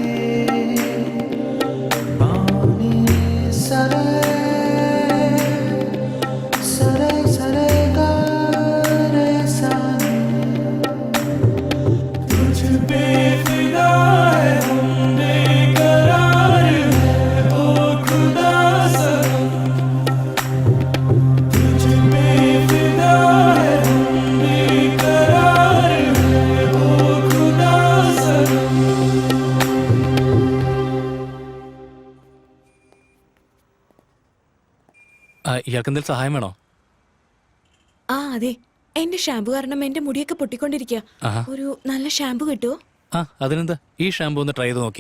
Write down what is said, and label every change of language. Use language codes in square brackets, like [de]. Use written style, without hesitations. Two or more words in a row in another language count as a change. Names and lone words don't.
[hi] bani, sare, sare, sare, ga, re, sani. तुझ पे फिदा है हम बेकरार है ओ खुदा सनम, तुझ पे फिदा है हम बेकरार है ओ खुदा सनम. [ml] ഇയാൾക്ക് എന്തെങ്കിലും സഹായം വേണോ? ആ അതെ, എന്റെ ഷാമ്പു കാരണം എന്റെ മുടിയൊക്കെ പൊട്ടിക്കൊണ്ടിരിക്കുക. ആഹാ. ഒരു നല്ല ഷാമ്പു കിട്ടുമോ? ആ അതിനെന്താ, ഈ ഷാമ്പു ഒന്ന് ട്രൈ ചെയ്ത് നോക്കിയേ.